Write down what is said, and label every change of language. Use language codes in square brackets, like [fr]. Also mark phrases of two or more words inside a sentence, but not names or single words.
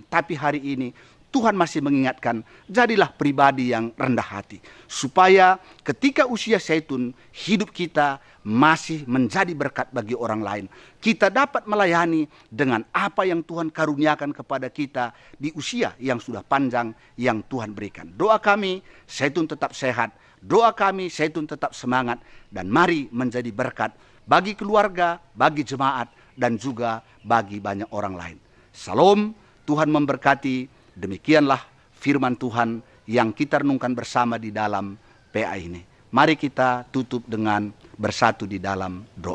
[id] Tapi hari ini Tuhan masih mengingatkan, jadilah pribadi yang rendah hati. Supaya ketika usia Seitun, hidup kita masih menjadi berkat bagi orang lain. Kita dapat melayani dengan apa yang Tuhan karuniakan kepada kita di usia yang sudah panjang yang Tuhan berikan. Doa kami, Seitun tetap sehat. Doa kami, Seitun tetap semangat. Dan mari menjadi berkat bagi keluarga, bagi jemaat, dan juga bagi banyak orang lain. Salam, Tuhan memberkati. Demikianlah firman Tuhan yang kita renungkan bersama di dalam PA ini. Mari kita tutup dengan bersatu di dalam doa.